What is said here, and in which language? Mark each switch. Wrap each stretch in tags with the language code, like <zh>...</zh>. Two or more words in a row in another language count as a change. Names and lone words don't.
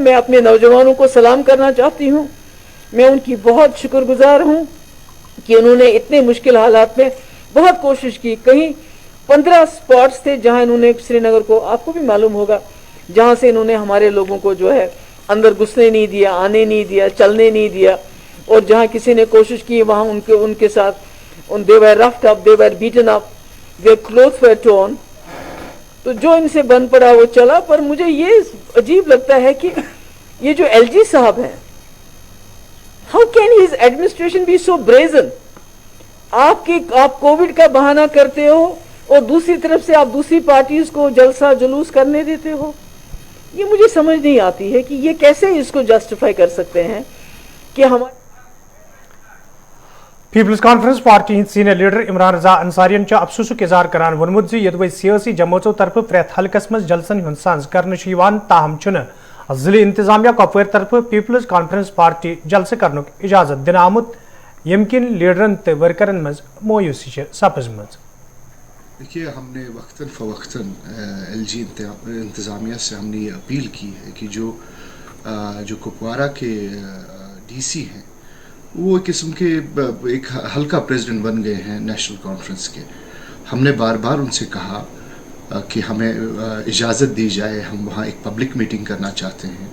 <hi>मैं अपने नौजवानों को सलाम करना चाहती हूँ। मैं उनकी बहुत शुक्रगुजार हूँ कि उन्होंने इतने मुश्किल हालात में बहुत कोशिश की। कहीं 15 स्पॉट्स थे जहाँ इन्होंने श्रीनगर को, आपको भी मालूम होगा, जहाँ से इन्होंने हमारे लोगों को जो है अंदर घुसने नहीं दिया, आने नहीं दिया, चलने नहीं दिया, और जहाँ किसी ने कोशिश की वहाँ उनके साथ</hi> <en>they were roughed up, they were beaten up, their clothes were torn।</en> <hi>तो जो इनसे बन पड़ा वो चला। पर मुझे ये अजीब लगता है कि ये जो LG साहब हैं,</hi> <en>how can his administration be so brazen?</en> <hi>आप कोविड का बहाना करते हो और दूसरी तरफ से आप दूसरी पार्टीज को जलसा जुलूस करने देते हो। ये मुझे समझ नहीं आती है कि ये कैसे इसको जस्टिफाई कर सकते हैं कि हमारे</hi> <ks>पीपल्स कॉन्फ्रेंस पार्टी</ks> <en>senior leader</en> <ks>इमरान रजा अंसारियन अफसोसुक इजहार करान वोनमुत यदवे सियासी जमातों तरफ प्रेत हल्कस मज जलसन हुंद सांझ करने ताहम जिले इंतजामिया कपवार तरफ पीपल्स कॉन्फ्रेंस पार्टी जलसे करने इजाजत दिन आमुत यमकिन लीडरन तो वर्करन मज मोयूसी सपजमज।</ks> <hi>देखिए, हमने वक्तन फ़वक्तन LG इंतज़ामिया से हमने ये अपील की है कि जो कुपवारा के DC हैं वो एक किस्म के एक हल्का प्रेसिडेंट बन गए हैं नेशनल कॉन्फ्रेंस के। हमने बार बार उनसे कहा कि हमें इजाज़त दी जाए, हम वहाँ एक</hi> <en>public meeting</en> <hi>करना चाहते हैं।</hi>